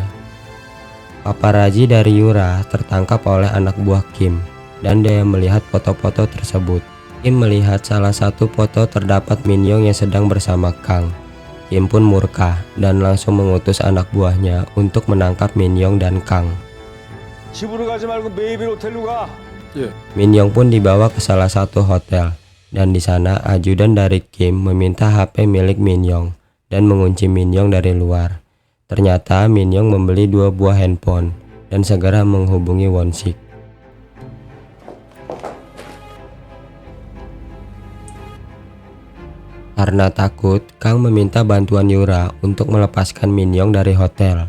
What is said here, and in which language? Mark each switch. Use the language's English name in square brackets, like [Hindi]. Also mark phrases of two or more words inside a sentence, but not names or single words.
[Indonesian] Paparazi dari Yura tertangkap oleh anak buah Kim dan dia melihat foto-foto tersebut. Kim melihat salah satu foto terdapat Min Young yang sedang bersama Kang. Kim pun murka dan langsung mengutus anak buahnya untuk menangkap Min Young dan Kang. [Korean] 집으로 가지 말고 메이빌 호텔로 가. [Indonesian] Min Young pun dibawa ke salah satu hotel dan di sana ajudan dari Kim meminta HP milik Min Young dan mengunci Min Young dari luar. Ternyata Min Young membeli 2 buah handphone dan segera menghubungi Won-sik. Karena takut, Kang meminta bantuan Yura untuk melepaskan Min Young dari hotel.